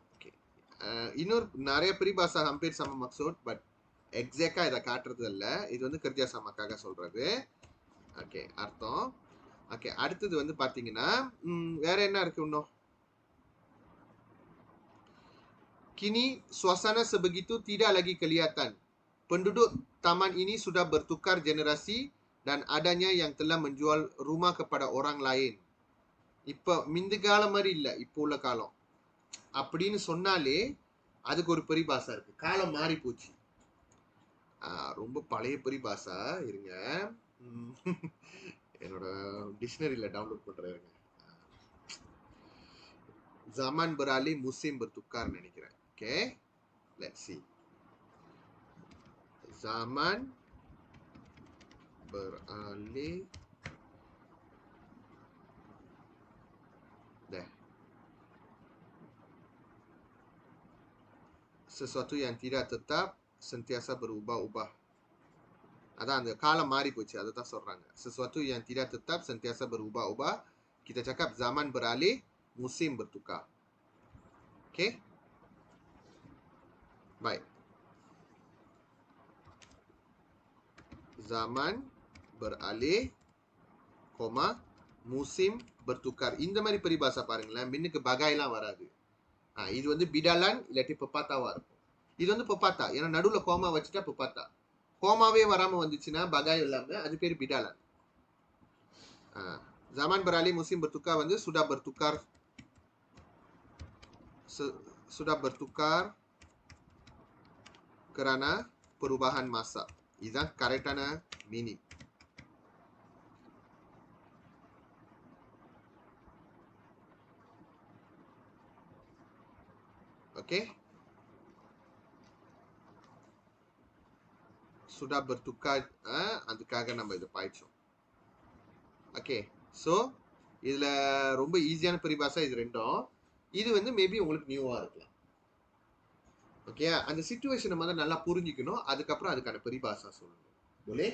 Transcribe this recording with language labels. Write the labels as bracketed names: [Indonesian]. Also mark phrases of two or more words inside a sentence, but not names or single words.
[Tamil] ஓகே, இன்னொரு நிறைய [Malay] peribahasa hampir sama maksud, [English] but exactly [Tamil] இதை காட்டுறது இல்ல. இது வந்து கர்ஜா சமாக்காக சொல்றது. ஓகே, அர்த்தம். ஓகே, அடுத்தது வந்து பாத்தீங்கன்னா வேற என்ன இருக்கு இன்னும்? [Malay] kini suasana sebegitu tidak lagi kelihatan. Penduduk taman ini sudah bertukar generasi dan adanya yang telah menjual rumah kepada orang lain. [Tamil] இப்ப மிந்த காலம் மாதிரி இல்ல, இப்போ உள்ள காலம் அப்படின்னு சொன்னாலே அதுக்கு ஒரு பெரிபாசா இருக்கு. காலம் மாறி போச்சு. ரொம்ப பழைய பெரிபாசா. இருங்க, என்னோட டிக்ஷனரியில டவுன்லோட் பண்றேன். [Malay] zaman beralih musim bertukar நினைக்கிறேன். [Tamil] ஓகே, [English] let's see. [Malay] zaman beralih sesuatu yang tidak tetap sentiasa berubah-ubah. [Tamil] அதான் அந்த காலம் மாறி போச்சு, அதை தான் சொல்றாங்க. [Malay] sesuatu yang tidak tetap sentiasa berubah-ubah. Kita cakap zaman beralih musim bertukar. Okay, baik. zaman beralih, musim bertukar. [Tamil] இந்த மாதிரி பெரிபாசா பாருங்களேன், மின்னுக்கு பகாய்லாம் வராது. இது வந்து பிடாலான் இல்லாட்டி பெப்பாத்தாவா இருக்கும். இது வந்து பெப்பாத்தா, ஏன்னா நடுவில் கோமா வச்சுட்டா பெப்பாத்தா. கோமாவே வராம வந்துச்சுன்னா பகாய் இல்லாம, அது பேர் பிடாலான். [Malay] zaman beralih musim bertukar வந்து sudah bertukar kerana perubahan masa. [Tamil] இதுதான் [English] correct meaning. [Tamil] ஓகே, [Malay] sudah bertukar, [Tamil] அதுக்காக நம்ம இதை பாய்ச்சோம். ஓகே, ஸோ இதுல ரொம்ப ஈஸியான பெரிபாசா இது ரெண்டும். இது வந்து மேபி உங்களுக்கு நியூவா இருக்கலாம். ஓகே, அந்த சிச்சுவேஷனை வந்து நல்லா புரிஞ்சுக்கணும். அதுக்கப்புறம் அதுக்கான பெரிபாசா சொல்லணும். போலே.